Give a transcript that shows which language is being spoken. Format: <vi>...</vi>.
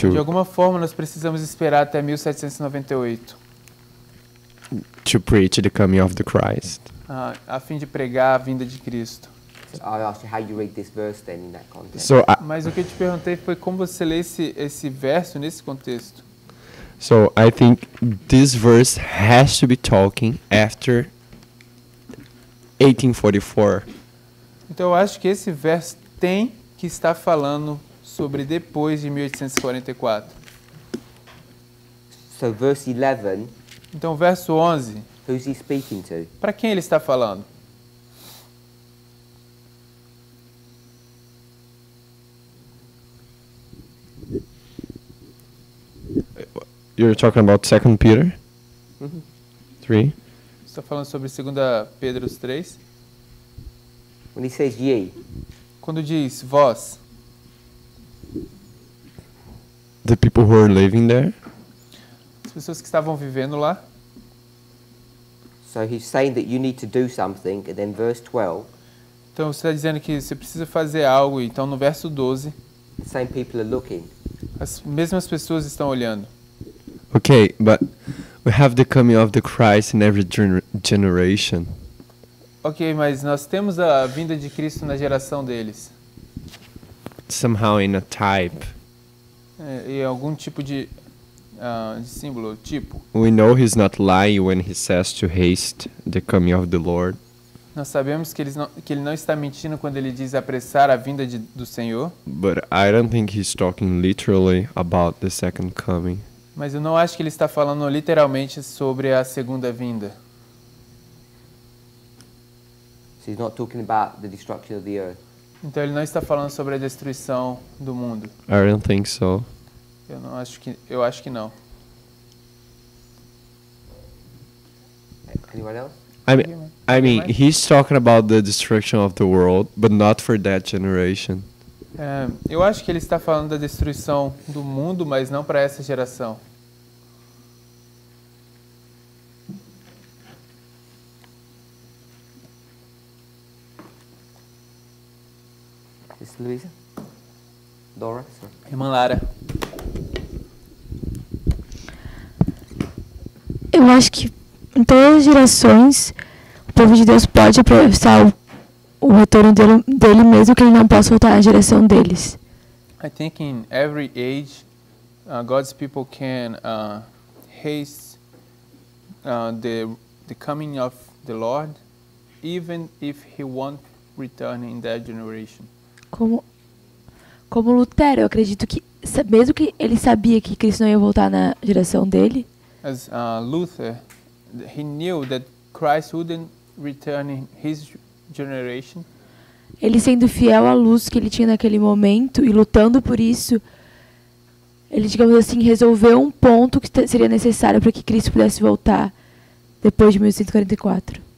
<pt>De alguma forma, nós precisamos esperar até 1798</pt> <en>to preach the coming of the Christ.</en> <pt>a fim de pregar a vinda de Cristo.</pt> <en>So I asked you how you read this verse then in that context. So</en> <pt>Mas o que eu te perguntei foi como você lê esse verso nesse contexto.</pt> <en>So I think this verse has to be talking after 1844.</en> <pt>Então eu acho que esse verso tem que estar falando sobre depois de 1844.</pt> <en>So verse 11,</en> <pt>Então verso 11,</pt> <en>who's he speaking to?</en> <pt>para quem ele está falando?</pt> <en>You're talking about 2 Peter 3.</en> <pt>Está falando sobre 2 Pedro 3.</pt> <en>When he says ye,</en> <pt>Quando diz vós,</pt> <en>The people who are living there.</en> <pt>as pessoas que estavam vivendo lá.</pt> <en>so he's saying that you need to do something, and then verse 12,</en> <pt>Então você está dizendo que você precisa fazer algo. Então no verso 12,</pt> <en>the same people are looking.</en> <pt>as mesmas pessoas estão olhando.</pt> <en>Okay, but we have the coming of the Christ in every generation.</en> <pt>Ok, mas nós temos a vinda de Cristo na geração deles.</pt> <en>Somehow in a type.</en> <pt>E algum tipo de símbolo, tipo.</pt> <en>We know he's not lying when he says to haste the coming of the Lord.</en> <pt>Nós sabemos que ele não está mentindo quando ele diz apressar a vinda do Senhor.</pt> <en>But I don't think he's talking literally about the second coming.</en> <pt>Mas eu não acho que ele está falando literalmente sobre a segunda vinda.</pt> <en>So he's not talking about the destruction of the earth.</en> <pt>Então ele não está falando sobre a destruição do mundo.</pt> <en>I don't think so.</en> <pt>Eu acho que não.</pt> <en>Anyone else? I mean, he's talking about the destruction of the world, but not for that generation.</en> <pt>Eu acho que ele está falando da destruição do mundo, mas não para essa geração.</pt> <en>Sister Louisa? Dora? Sorry.</en> <pt>Irmã Lara. Eu acho que em todas as gerações o povo de Deus pode apressar o retorno dele mesmo que ele não possa voltar à geração deles.</pt> <en>I think in every age, God's people can haste the coming of the Lord, even if He won't return in that generation.</en> <pt>Como Lutero, eu acredito que, mesmo que ele sabia que Cristo não ia voltar na geração dele,</pt> <en>As Luther, he knew that Christ wouldn't return in his generation.</en> <pt>ele sendo fiel à luz que ele tinha naquele momento e lutando por isso, ele, digamos assim, resolveu um ponto que seria necessário para que Cristo pudesse voltar depois de 1144.</pt>